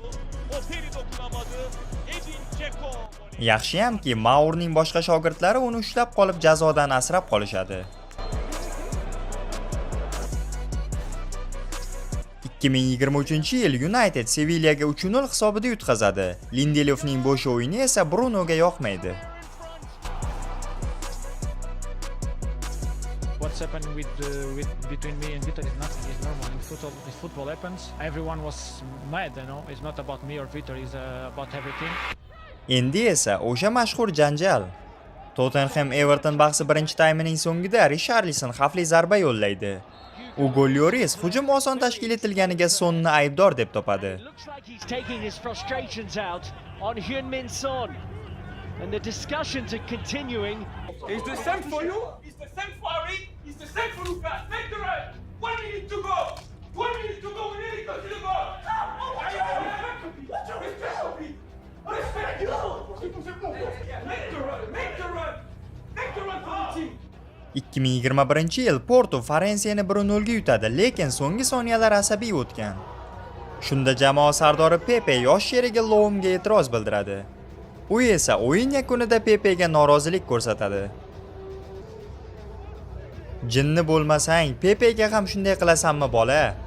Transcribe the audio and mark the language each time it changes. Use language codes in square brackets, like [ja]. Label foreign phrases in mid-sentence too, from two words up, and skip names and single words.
[uz] Yaxshiyamki, Maurning boshqa shogirdlari uni ushlab qolib jazodan asrab qolishadi. 2023-yil United Sevillaga 3-0 hisobida yutqazadi. Lindelofning bo'sh o'yini esa Brunoga yoqmaydi. [en] What's happening between me and Vitor is nothing. It's normal. If football happens, everyone was mad. It's not about me or Vitor. It's about everything. [uz] Endi esa o'sha mashhur janjal. Tottenham Everton bahsi birinchi taymining so'ngida Richarlison xavfli zarba yo'llaydi. Ugo Lloris hujum oson tashkil etilganiga Sonni aybdor deb topadi. [en] Is the same for you? Is the same for Ari? Is the same for Lucas? Make the run! 1 minute to go! 1 minute to go! We need to go to the goal! Respect you! Make the run! Make the run! Make the run for the team! [uz] 2021-yil Porto Farensiyani 1-0 ga yutadi, lekin so'nggi soniyalar asabiy o'tgan. Shunda jamoa sardori Pepe yosh sherigi Loumga e'tiroz bildiradi. U esa o'yin yakunida Pepe'ga norozilik ko'rsatadi. Jinni bo'lmasang, Pepe'ga ham shunday qilasanmi, bola?